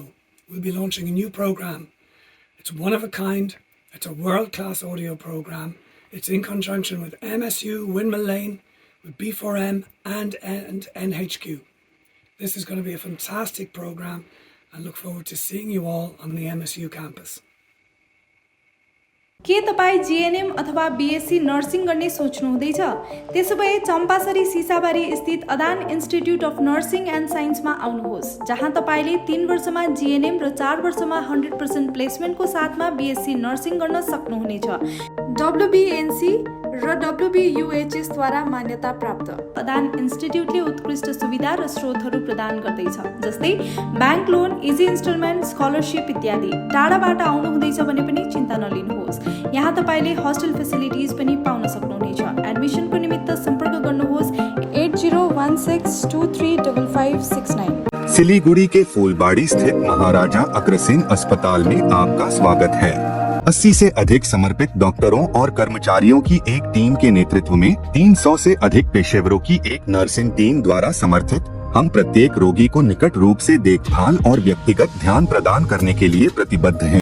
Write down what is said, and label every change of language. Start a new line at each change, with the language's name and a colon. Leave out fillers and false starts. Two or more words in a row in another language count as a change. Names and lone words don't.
English: We'll be launching a new program. It's one of a kind, it's a world-class audio program. It's in conjunction with MSU, Windmill Lane, with B4M and NHQ. This is going to be a fantastic program and look forward to seeing you all on the MSU campus.
Nepali: के तपाईँ जीएनएम अथवा
English: BSc nursing
Nepali: गर्ने सोच्नुहुँदैछ? त्यसोभए चम्पासरी सिसाबारी स्थित अदान इन्स्टिट्युट अफ नर्सिङ एन्ड साइन्समा आउनुहोस्, जहाँ तपाईँले 3 वर्षमा जीएनएम र 4 वर्षमा 100% प्लेसमेन्टको साथमा
English: BSc nursing
Nepali: गर्न सक्नुहुनेछ। डब्ल्युबीएनसी र डब्ल्युबीयूएचएस द्वारा मान्यता प्राप्त अदान इन्स्टिट्युटले उत्कृष्ट सुविधा र स्रोतहरू प्रदान गर्दैछ, जस्तै
English: bank loan, easy installment,
Nepali: स्कलरसिप इत्यादि। टाढाबाट आउनुहुँदैछ भने पनि चिन्ता नलिनुहोस्, यहाँ तपाईँले
English: hostel facilities
Nepali: पनि पाउन सक्नुहुनेछ। एडमिसनको निमित्त सम्पर्क गर्नुहोस् 8016235569।
Hindi: सिलीगुड़ी के फूलबाड़ी स्थित महाराजा अग्रसेन अस्पताल में आपका स्वागत है। 80 से अधिक समर्पित डॉक्टरों और कर्मचारियों की एक टीम के नेतृत्व में 300 से अधिक पेशेवरों की एक नर्सिंग टीम द्वारा समर्थित हम प्रत्येक रोगी को निकट रूप से देखभाल और व्यक्तिगत ध्यान प्रदान करने के लिए प्रतिबद्ध हैं।